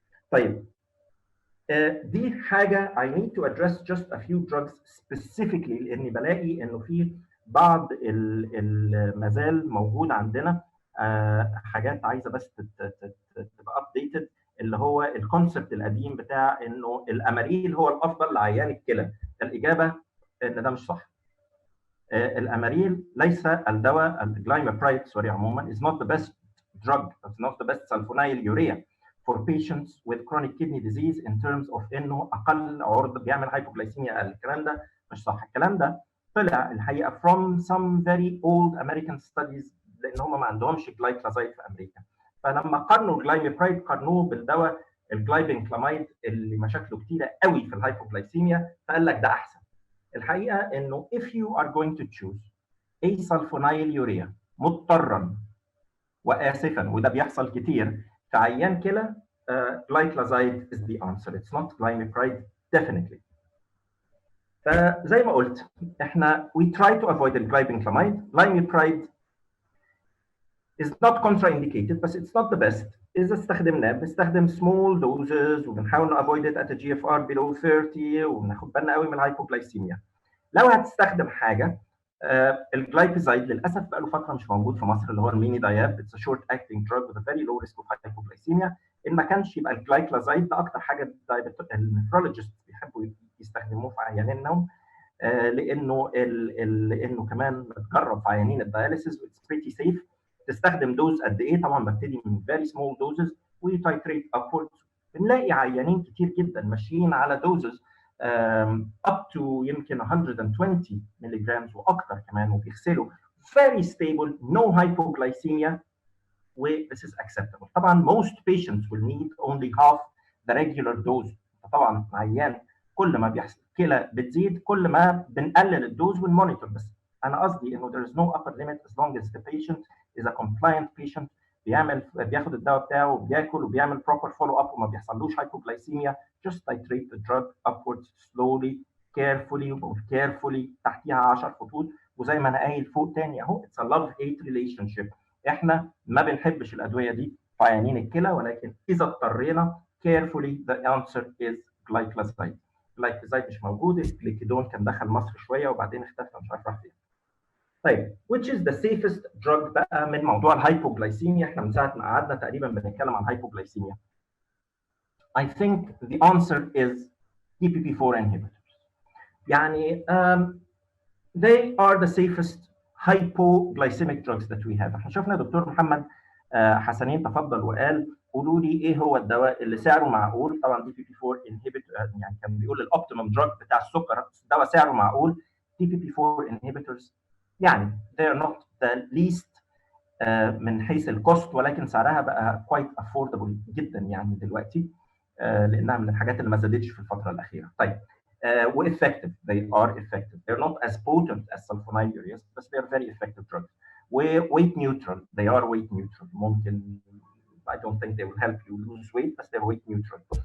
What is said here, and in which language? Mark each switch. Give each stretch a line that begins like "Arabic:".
Arabic: طيب دي حاجه
English: I need to address just a few drugs specifically،
Arabic: لاني بلاقي انه في بعض المازال موجود عندنا حاجات عايزه بس تبقى ابديتد، اللي هو الكونسبت القديم بتاع انه الاماريل هو الافضل لعيان الكلى. الاجابه ان ده مش صح. الاماريل ليس الدواء، الجلايمابرايد عموما
English: is not the best drug, it's not the best sulfonylurea for patients with chronic kidney disease in terms of
Arabic: انه اقل عرض بيعمل هايبوغلايسيميا اقل. الكلام ده
English: مش صح. الكلام ده
Arabic: طلع الحقيقه
English: from some very old American studies،
Arabic: لان هم ما عندهمش جلايكلازايد في امريكا. فلما قارنوا الجلايميبرايد قارنوه بالدواء الجلايبنكلاميد اللي مشاكله كتيره قوي في الهايبوجلايسيميا، فقال لك ده احسن. الحقيقه انه
English: if you are going to choose a sulfonylurea
Arabic: مضطرا واسفا، وده بيحصل كتير في عيان كلى،
English: glyclazide is the answer. It's not glimepiride definitely.
Arabic: فزي ما قلت احنا
English: we try to avoid the glybenclamide. Glimepiride is not contraindicated بس it's not the best.
Arabic: إذا استخدمناه بنستخدم
English: small doses
Arabic: وبنحاول
English: avoid it at a GFR below 30
Arabic: وبناخد بالنا قوي من الهايبوغلايسيميا. لو هتستخدم حاجه الجلايكوزايد للاسف بقى له فتره مش موجود في مصر، اللي هو الميني داياب.
English: It's a short acting drug with a very low risk of hypoglycemia.
Arabic: ان ما كانش يبقى الجلايكوزايد ده اكتر حاجه النفرولوجيست بيحبوا يستخدموه في عيانينهم، لانه كمان متجرب في عيانين الدياليسيس.
English: It's pretty safe.
Arabic: تستخدم دوز قد ايه؟ طبعا ببتدي من
English: very small doses
Arabic: وتايتريت upwards. بنلاقي عيانين كتير جدا ماشيين على دوزز
English: up to
Arabic: يمكن 120 ملغ واكثر كمان، وبيغسلوا
English: very stable no hypoglycemia
Arabic: و
English: this is acceptable. طبعا most patients will need only half the regular dose.
Arabic: طبعا عيان كل ما بيحصل كلى بتزيد كل ما بنقلل الدوز ونمونيتور. بس انا قصدي انه
English: there is no upper limit as long as the patient is a compliant patient،
Arabic: بياخد الدواء بتاعه وبياكل وبيعمل
English: proper follow up
Arabic: وما بيحصلوش
English: hypoglycemia. Just titrate the drug upwards slowly carefully
Arabic: تحتيها 10 خطوط. وزي ما انا قايل فوق تاني اهو
English: it's a love hate relationship.
Arabic: احنا ما بنحبش الادويه دي في عيانين الكلى، ولكن اذا اضطرينا
English: carefully the answer is glyclazide.
Arabic: glyclazide مش موجود. الجليكيدون كان دخل مصر شويه وبعدين اختفى مش عارف راح فين. طيب
English: which is the safest drug
Arabic: بقى من موضوع الهايبوغلايسيميا؟ احنا من ساعه ما قعدنا تقريبا بنتكلم عن الهايبوغلايسيميا.
English: I think the answer is DPP-4 inhibitors. يعني they are the safest hypoglycemic drugs that we have.
Arabic: احنا شفنا دكتور محمد حسنين تفضل وقال قولوا لي ايه هو الدواء اللي سعره معقول. طبعا DPP-4 inhibitor يعني كان بيقول الاوبتيمم دراج بتاع السكر دواء سعره معقول. DPP-4 inhibitors يعني
English: they are not the least
Arabic: من حيث الكوست، ولكن سعرها بقى
English: quite affordable
Arabic: جدا يعني دلوقتي، لانها من الحاجات اللي ما زادتش في الفتره الاخيره. طيب وeffective.
English: They are effective. They're not as potent as sulfonylureas, but they are very effective drugs. Weight neutral. They are weight neutral. ممكن I don't think they will help you lose weight, but they're weight neutral.